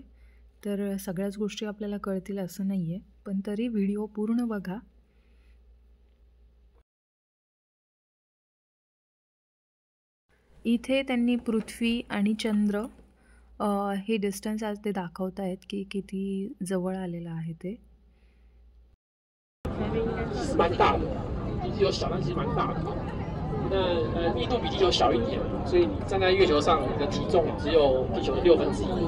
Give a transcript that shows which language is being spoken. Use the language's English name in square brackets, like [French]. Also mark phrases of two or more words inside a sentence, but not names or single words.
[Marathi] तर सगळ्याच गोष्टी आपल्याला कळतील असं नाही आहे, पण तरी व्हिडिओ पूर्ण बघा. इथे त्यांनी पृथ्वी आणि चंद्र हे डिस्टन्स आज ते दाखवत आहेत की किती जवळ आलेलं आहे ते. [Chinese] 蛮大的，比地球小，但其实蛮大的。那密度比地球小一点，所以你站在月球上，你的体重只有地球的1/6。